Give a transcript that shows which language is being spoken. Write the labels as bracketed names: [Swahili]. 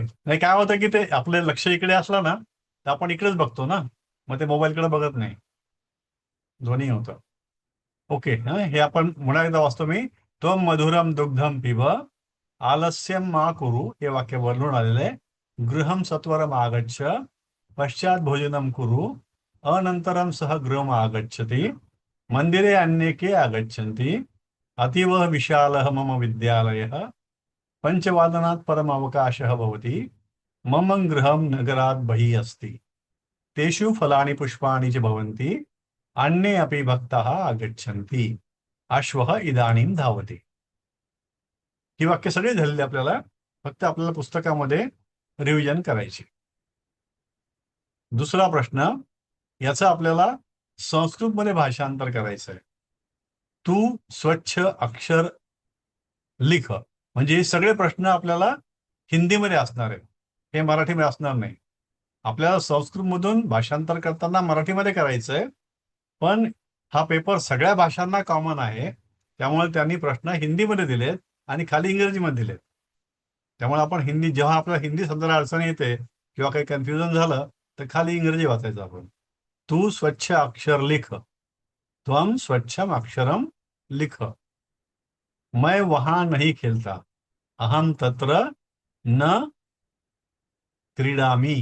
[Marathi] नाही काय होतं की ते आपलं लक्ष इकडे असलं ना तर आपण इकडेच बघतो ना, मग ते मोबाईलकडे बघत नाही, दोन्ही होतं। ओके, हा हे आपण पुन्हा एकदा वाचतो मी, [Sanskrit] त्वम मधुरम दुग्धम पिब, आलस्यम मा कुरु, [Marathi] हे वाक्य बदलून आलेलं आहे। [Sanskrit] गृहम सत्वरम आगच्छ, पश्चात भोजनम कुरु, अनंतरम सह गृहम आगच्छति, मंदिरे अन्ये के आगच्छन्ति, अतीव विशालः मम विद्यालयः, पंचवादनात् परम अवकाशः भवति, मम गृहं नगरात् बहिः अस्ति, तेषु फलानि पुष्पाणि च भवन्ति, अन्ये अपि भक्ताः आगच्छन्ति, अश्वः इदानीं धावति। [Marathi] ही वाक्य सगळी झालेली आपल्याला, फक्त आपल्याला पुस्तकामध्ये रिव्हिजन करायची। दुसरा प्रश्न, याचं आपल्याला संस्कृतमध्ये भाषांतर करायचं आहे। [Hindi] तू स्वच्छ अक्षर लिख, [Marathi] म्हणजे हे सगळे प्रश्न आपल्याला हिंदीमध्ये असणार आहेत, हे मराठीमध्ये असणार नाही। आपल्याला संस्कृतमधून भाषांतर करताना मराठीमध्ये करायचंय, पण हा पेपर सगळ्या भाषांना कॉमन आहे, त्यामुळे त्यांनी प्रश्न हिंदीमध्ये दिलेत आणि खाली इंग्रजीमध्ये दिलेत. त्यामुळे आपण हिंदी, जेव्हा आपल्याला हिंदी समजायला अडचण येते किंवा काही कन्फ्युजन झालं तर खाली इंग्रजी वाचायचं आपण. [Hindi] तू स्वच्छ अक्षर लिख, [Sanskrit] त्वम स्वच्छम अक्षरम लिख, [Hindi] मैं वहां नहीं खेलता, [Sanskrit] अहम तत्र न क्रीडामी.